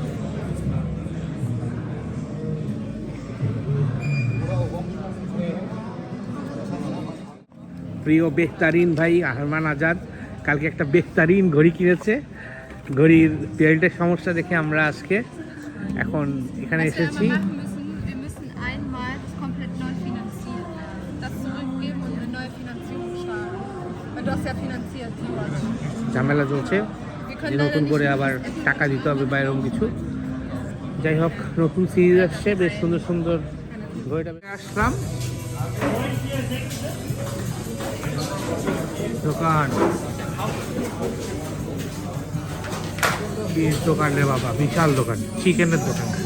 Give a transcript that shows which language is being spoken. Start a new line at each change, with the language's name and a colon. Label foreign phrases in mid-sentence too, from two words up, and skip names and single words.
Bangla: প্রিয় বেহতারিন ভাই আরমান আজাদ কালকে একটা বেহতারিন ঘড়ি কিনেছে। ঘড়ির বেল্টের সমস্যা দেখে আমরা আজকে এখন এখানে
German: Was wir
Bangla: এসেছি।
German: aber machen müssen, wir müssen einmal komplett neu finanzieren. Das zurückgeben und eine neue Finanzierung starten. Weil du hast ja finanziert, die Watch.
Bangla: ঝামেলা চলছে,
German: Wir
Bangla: যে
German: können leider
Bangla: নতুন
German: nicht
Bangla: করে আবার টাকা দিতে হবে বা এরকম কিছু। যাই হোক, নতুন সিরিজ আসছে, বেশ সুন্দর সুন্দর ঘড়িটা আসলাম। দোকান, বিশ দোকান রে বাবা, বিশাল দোকান, চিকেনের দোকান।